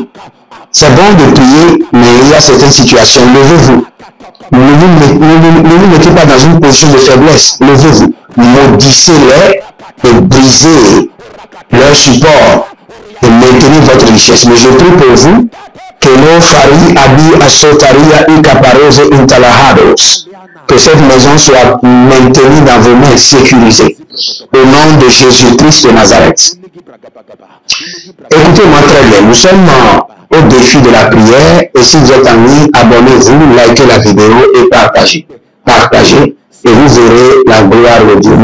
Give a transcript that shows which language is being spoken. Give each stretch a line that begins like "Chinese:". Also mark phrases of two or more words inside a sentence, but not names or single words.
French: C'est bon de prier, mais il y a certaines situations. Levez-vous. Ne vous mettez pas dans une position de faiblesse. Levez-vous. Maudissez-les et brisez leur support et maintenez votre richesse. Mais je prie pour vous que nos fari abi asotaria ukaparose intalahados. Que cette maison soit maintenue dans vos mains sécurisées. Au nom de Jésus-Christ de Nazareth. Écoutez-moi très bien. Nous sommes au défi de la prière et si vous êtes en ligne, abonnez-vous, likez la vidéo et partagez. Partagez et vous verrez la gloire de Dieu.